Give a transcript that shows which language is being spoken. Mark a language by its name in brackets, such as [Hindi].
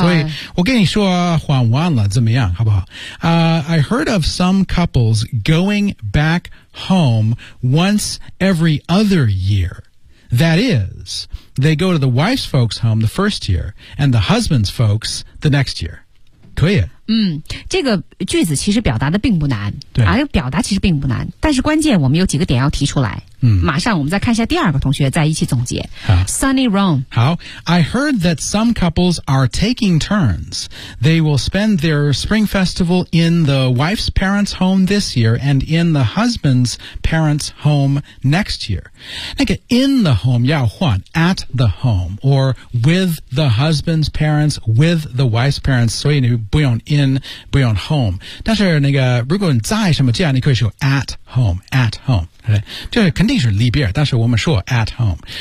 [English] 所以我跟你说换完了怎么样好不好、 I heard of some couples going back home once every other year. That is, they go to the wife's folks' home the first year, and the husband's folks the next year. [Chinese] 可以。嗯，这个句子其实表达的并不难。对。啊，表达其实并不难，但是关键我们有几个点要提出来。嗯。马上我们再看一下第二个同学，再一起总结。好。 [English] Sunny Rome。 [Chinese] 好。 [English] I heard that some couples are taking turns. They will spend their spring festival in the wife's parents' home this year and in the husband's parents' home next year. [Chinese] 那个 in the home 要换 at the home or with the husband's parents with the wife's parents 所以你不用 in 不用 home 但是那个如果你在什么家你可以说 at home 这肯定是离别但是我们说 at home